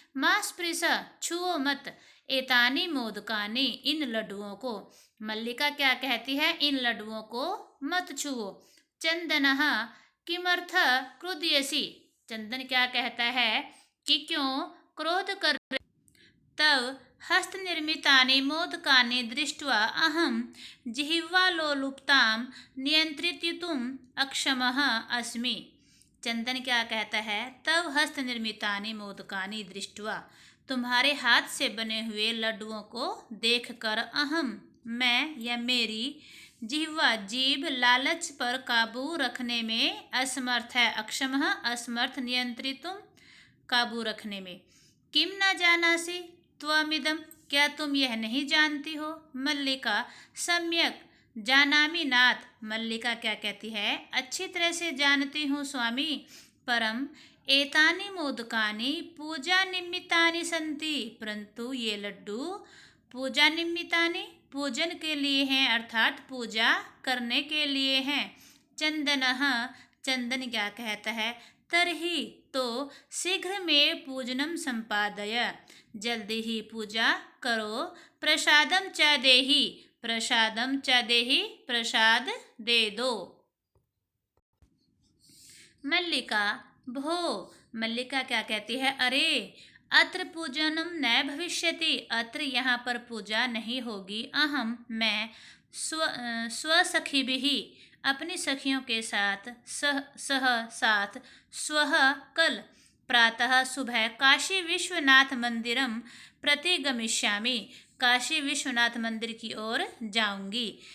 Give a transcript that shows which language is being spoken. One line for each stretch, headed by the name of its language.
Sanskrit: मां स्पृश,
Hindi: छुओ मत।
Sanskrit: एतानी मोदकानी,
Hindi: इन लड्डुओं को। मल्लिका क्या कहती है? इन लड्डुओं को मत छुओ। चंदनः
Sanskrit: किमर्थ क्रुध्यसि,
Hindi: चंदन क्या कहता है कि क्यों क्रोध कर।
Sanskrit: तव हस्तनिर्मितानि मोदकानि दृष्ट्वा अहं जिह्वालोलुपतां नियंत्रितुम् अक्षमः अस्मि।
Hindi: चंदन क्या कहता है?
Sanskrit: तव हस्त निर्मितानि मोदकानि दृष्ट्वा,
Hindi: तुम्हारे हाथ से बने हुए लड्डुओं को देखकर अहम, मैं या मेरी, जिह्वा जीभ लालच पर काबू रखने में असमर्थ है। अक्षमः असमर्थ, नियंत्रितुम काबू रखने में।
Sanskrit: किम न जानासि त्वमिदं,
Hindi: क्या तुम यह नहीं जानती हो? मल्लिका
Sanskrit: सम्यक जानामि नाथ,
Hindi: मल्लिका क्या कहती है? अच्छी तरह से जानती हूँ स्वामी।
Sanskrit: परम एतानि मोदकानि पूजा निमित्तानि संति,
Hindi: परंतु ये लड्डू पूजा निमित्तानि, पूजन के लिए हैं, अर्थात पूजा करने के लिए हैं। चंदनः, चंदन क्या कहता है? तरही, तो शीघ्र में
Sanskrit: पूजनम संपादय,
Hindi: जल्दी ही पूजा करो।
Sanskrit: प्रसादम च देहि, प्रसादम च देहि,
Hindi: प्रसाद दे दो। मल्लिका भो, मल्लिका क्या कहती है? अरे
Sanskrit: अत्र पूजनम न भविष्यति,
Hindi: अत्र यहाँ पर पूजा नहीं होगी। अहम, मैं स्वसखीभिः, अपनी सखियों के साथ, सह साथ, स्वः कल, प्रातः सुबह, काशी विश्वनाथ
Sanskrit: मंदिरम प्रति गमिष्यामि,
Hindi: काशी विश्वनाथ मंदिर की ओर जाऊंगी।